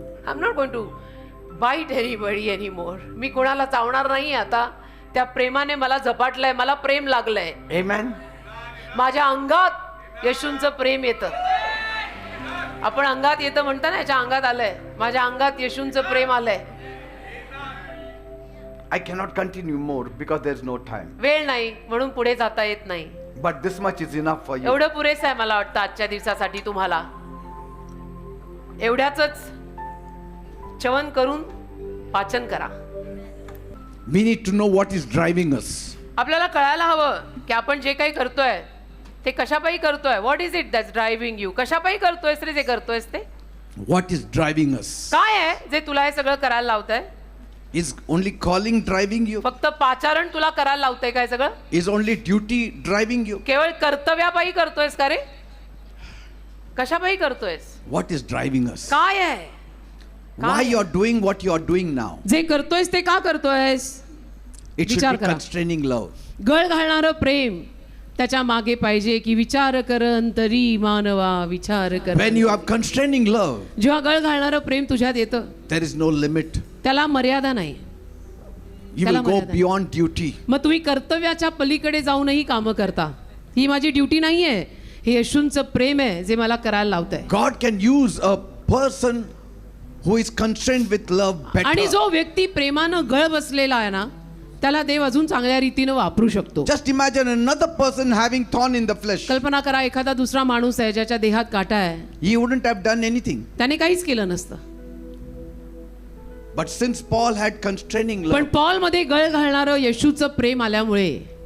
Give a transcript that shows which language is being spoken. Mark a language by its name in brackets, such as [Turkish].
[English] I am not going to bite anybody anymore. [Marathi] मी कुणाला चावणार नाही आता. त्या प्रेमाने मला झपाटलंय, मला प्रेम लागलंय. [English] Amen. [Marathi] माझ्या अंगात येशूंचं प्रेम येतं. आपण अंगात येतं म्हणता ना, याच्या अंगात आलंय. माझ्या अंगात येशूंचं प्रेम आलंय. [English] I cannot continue more because there is no time. [Marathi] वेळ नाही म्हणून पुढे जाता येत नाही. [English] But this much is enough for you. [Marathi] एवढं पुरेसं आहे मला वाटतं आजच्या दिवसासाठी तुम्हाला. एवढ्याच चवन करून वाचन करा. [English] We need to know what is driving us. [Marathi] आपल्याला कळायला हवं की आपण जे काही करतोय ते कशापायी करतोय. [English] What is it that's driving you. [Marathi] कशापायी करतोयस रे जे करतोयस ते. [English] What is driving us? [Marathi] काय आहे जे तुला हे सगळं करायला लावतंय. [English] Is only calling driving you? [Marathi] फक्त पाचारण तुला करायला लावतंय काय सगळं. [English] Is only duty driving you? [Marathi] केवळ कर्तव्यापायी करतोयस का रे. कशापायी करतोयस. [English] What is driving us? [Marathi] काय आहे. [English] Why you are doing what you are doing now? [Marathi] जे करतोयस ते का करतोयस. [English] It should [Marathi] विचार [English] be [Marathi] करा. [English] constraining love. [Marathi] गळ घालणारं प्रेम त्याच्या मागे पाहिजे की विचार करन तरी मानवा विचार कर. [English] When you have constraining love, [Marathi] जेव्हा गळ घालणारं प्रेम तुझ्यात येतं [English] there is no limit. [Marathi] त्याला मर्यादा नाही. [English] You [Marathi] त्याला [English] will go [Marathi] मर्यादा. [English] beyond duty. [Marathi] मग तुम्ही कर्तव्याच्या पलीकडे जाऊनही कामं करता. ही माझी ड्युटी नाहीये. हे येशूंचं प्रेम आहे जे मला करायला लावतंय. [English] God can use a person who is constrained with love [Marathi] आणि [English] better. [Marathi] जो व्यक्ती प्रेमानं गळ बसलेला आहे ना त्याला देव अजून चांगल्या रीतीनं वापरू शकतो. [English] Just imagine another person having thorn in the flesh. [Marathi] कल्पना करा एखादा दुसरा माणूस आहे ज्याच्या देहात काटा आहे. [English] He wouldn't have done anything. [Marathi] त्याने काहीच केलं नसतं. [English] But since Paul had constraining [Marathi] पण [English] love, [Marathi] पॉल मध्ये गळ घालणारं येशूचं प्रेम आल्यामुळे